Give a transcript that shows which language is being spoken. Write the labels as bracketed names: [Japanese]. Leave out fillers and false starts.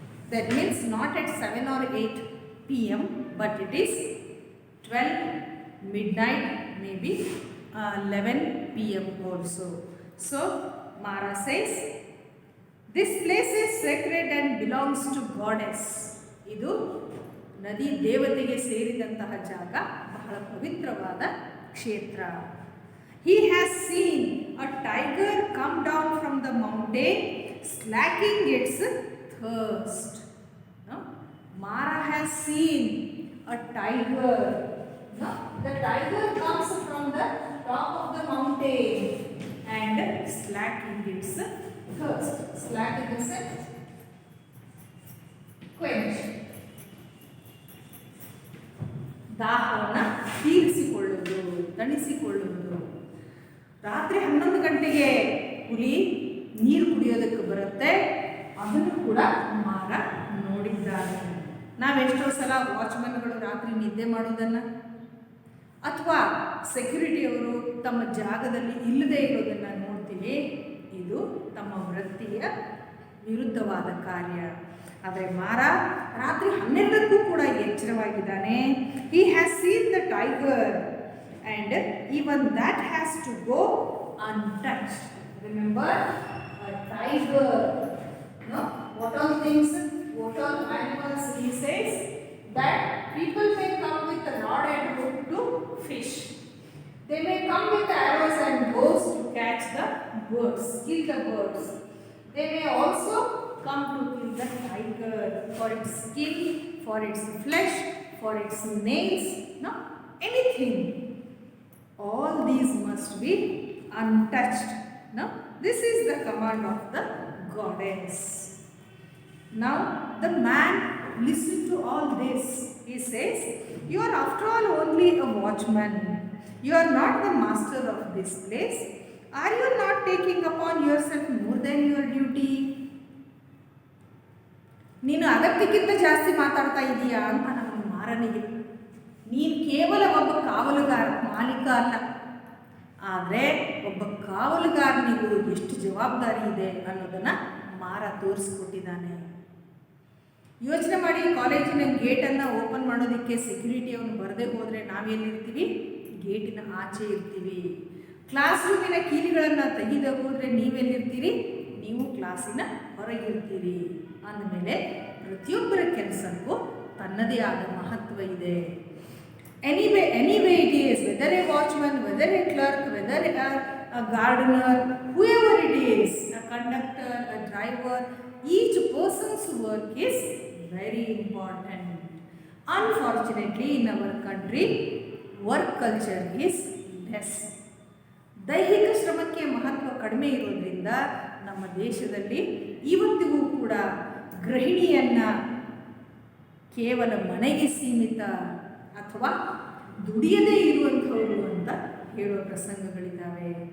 [English] That means not at 7 or 8 p.m. but it is 12 midnight, maybe 11 p.m. also. So Mara says, this place is sacred and belongs to goddess. [Kannada] ಇದು ನದಿ ದೇವತೆಗೆ ಸೇರಿದಂತಹ ಜಾಗ, ಬಹಳ ಪವಿತ್ರವಾದ ಕ್ಷೇತ್ರ. [English] He has seen a tiger come down from the mountain, slacking its thirst. No? Mara has seen a tiger. No? The tiger comes from the top of the mountain and slacking its thirst. Slack in the sense quench. [Kannada] ದಾಹವನ್ನು ತೀರಿಸಿಕೊಳ್ಳುವುದು, ತಣಿಸಿಕೊಳ್ಳುವುದು. ರಾತ್ರಿ 11 ಗಂಟೆಗೆ ಹುಲಿ ನೀರು ಕುಡಿಯೋದಕ್ಕೆ ಬರುತ್ತೆ. ಅದನ್ನು ಕೂಡ ಮಾರ ನೋಡಿದ್ದಾನೆ. ನಾವೆಷ್ಟೋ ಸಲ ವಾಚ್ಮನ್ಗಳು ರಾತ್ರಿ ನಿದ್ದೆ ಮಾಡೋದನ್ನು ಅಥವಾ ಸೆಕ್ಯೂರಿಟಿಯವರು ತಮ್ಮ ಜಾಗದಲ್ಲಿ ಇಲ್ಲದೇ ಇರೋದನ್ನು ನೋಡ್ತೀವಿ. ಇದು ತಮ್ಮ ವೃತ್ತಿಯ ವಿರುದ್ಧವಾದ ಕಾರ್ಯ. ಆದರೆ ಮಾರ ರಾತ್ರಿ 12ಕ್ಕೂ ಕೂಡ ಎಚ್ಚರವಾಗಿದ್ದಾನೆ. [English] He has seen the tiger and even that has to go untouched. Remember, a tiger, no? What all things, what all animals he says that people may come with a rod and hook to fish. They may come with arrows and bows to catch the birds, kill the birds. They may also come to kill the tiger for its skin, for its flesh, for its nails, no, anything. All these must be untouched. No, this is the command of the goddess. Now the man listened to all this. He says, you are after all only a watchman. You are not the master of this place. Are you not taking upon yourself more than your duty? [Kannada] ನೀನು ಅಗತ್ಯಕ್ಕಿಂತ ಜಾಸ್ತಿ ಮಾತಾಡ್ತಾ ಇದೀಯಾ ಅಂತ ನಮ್ಮ ಮಾರನಿಗೆ. ನೀನು ಕೇವಲ ಒಬ್ಬ ಕಾವಲುಗಾರ, ಮಾಲೀಕ ಅಲ್ಲ. ಆದರೆ ಒಬ್ಬ ಕಾವಲುಗಾರನಿಗೂ ಎಷ್ಟು ಜವಾಬ್ದಾರಿ ಇದೆ ಅನ್ನೋದನ್ನು ಮಾರ ತೋರಿಸ್ಕೊಟ್ಟಿದ್ದಾನೆ. ಯೋಚನೆ ಮಾಡಿ, ಕಾಲೇಜಿನ ಗೇಟನ್ನು ಓಪನ್ ಮಾಡೋದಕ್ಕೆ ಸೆಕ್ಯೂರಿಟಿಯವನು ಬರದೇ ಹೋದರೆ ನಾವೆಲ್ಲಿರ್ತೀವಿ? ಗೇಟಿನ ಆಚೆ ಇರ್ತೀವಿ. ಕ್ಲಾಸ್ ರೂಮಿನ ಕೀಲಿಗಳನ್ನು ತೆಗೆದು ಹೋದರೆ ನೀವೆಲ್ಲಿರ್ತೀರಿ? ನೀವು ಕ್ಲಾಸಿನ ಹೊರಗಿರ್ತೀರಿ. ಅಂದಮೇಲೆ ಪ್ರತಿಯೊಬ್ಬರ ಕೆಲಸಕ್ಕೂ ತನ್ನದೇ ಆದ ಮಹತ್ವ ಇದೆ. [English] Anyway it is, whether a watchman, whether a clerk, whether a gardener, whoever it is, a conductor, a driver, each person's work is very important. Unfortunately, in our country, work culture is less. [Kannada] ದೈಹಿಕ ಶ್ರಮಕ್ಕೆ ಮಹತ್ವ ಕಡಿಮೆ ಇರೋದ್ರಿಂದ ನಮ್ಮ ದೇಶದಲ್ಲಿ ಇವತ್ತಿಗೂ ಕೂಡ ಗೃಹಿಣಿಯನ್ನು ಕೇವಲ ಮನೆಗೆ ಸೀಮಿತ ಅಥವಾ ದುಡಿಯದೇ ಇರುವಂಥವರು ಅಂತ ಹೇಳುವ ಪ್ರಸಂಗಗಳಿದ್ದಾವೆ.